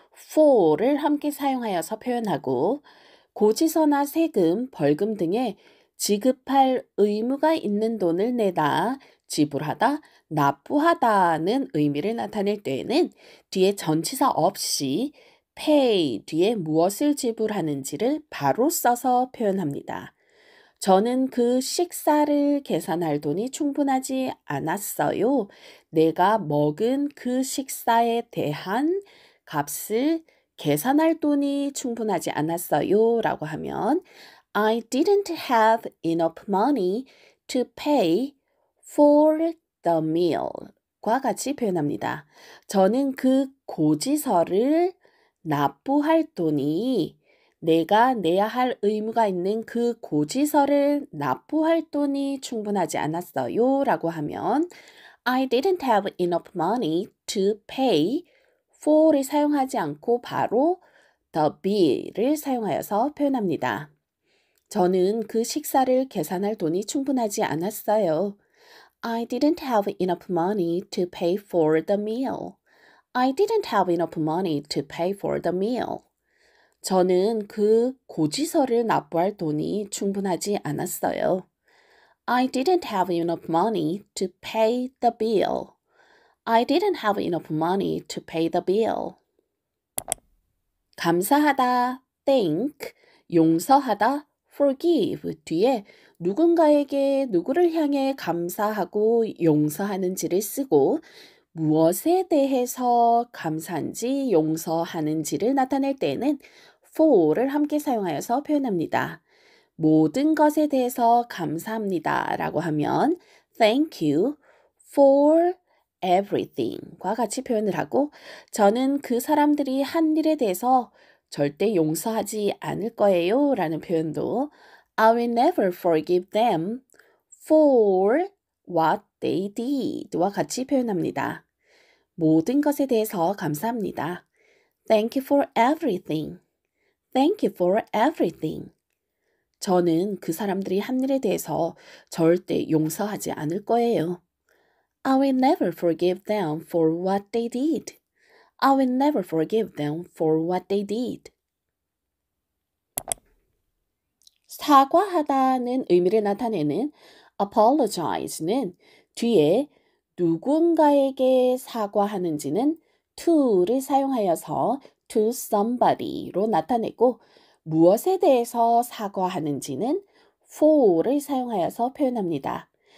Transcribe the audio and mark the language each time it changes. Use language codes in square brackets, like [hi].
[ko] for를 함께 사용하여서 표현하고 고지서나 세금, 벌금 등의 지급할 의무가 있는 돈을 내다, 지불하다, 납부하다는 의미를 나타낼 때에는 뒤에 전치사 없이 pay 뒤에 무엇을 지불하는지를 바로 써서 표현합니다. 저는 그 식사를 계산할 돈이 충분하지 않았어요. 내가 먹은 그 식사에 대한 값을 계산할 돈이 충분하지 않았어요. 라고 하면 [en] I didn't have enough money to pay for the meal [ko] 과 같이 표현합니다. 저는 그 고지서를 납부할 돈이 내가 내야 할 의무가 있는 그 고지서를 납부할 돈이 충분하지 않았어요. 라고 하면 [en] I didn't have enough money to pay [ko] for를 사용하지 않고 바로 the bill을 사용하여서 표현합니다. 저는 그 식사를 계산할 돈이 충분하지 않았어요. [en] I didn't have enough money to pay for the meal. I didn't have enough money to pay for the meal. [ko] 저는 그 고지서를 납부할 돈이 충분하지 않았어요. [en] I didn't have enough money to pay the bill. I didn't have enough money to pay the bill. [ko] 감사하다, thank, 용서하다, forgive 뒤에 누군가에게 누구를 향해 감사하고 용서하는지를 쓰고 무엇에 대해서 감사한지 용서하는지를 나타낼 때에는 for를 함께 사용하여서 표현합니다. 모든 것에 대해서 감사합니다 라고 하면 [en] thank you for everything [ko] 과 같이 표현을 하고 저는 그 사람들이 한 일에 대해서 절대 용서하지 않을 거예요 라는 표현도 [en] I will never forgive them for what they did [ko] 와 같이 표현합니다. 모든 것에 대해서 감사합니다. [en] Thank you for everything. Thank you for everything. [ko] 저는 그 사람들이 한 일에 대해서 절대 용서하지 않을 거예요. [en] I will never forgive them for what they did. I will never forgive them for what they did. [ko] 사과하다는 의미를 나타내는 apologize는 뒤에 누군가에게 사과하는지는 to를 사용하여서 to somebody로 나타내고 무엇에 대해서 사과하는지는 for를 사용하여서 표현합니다.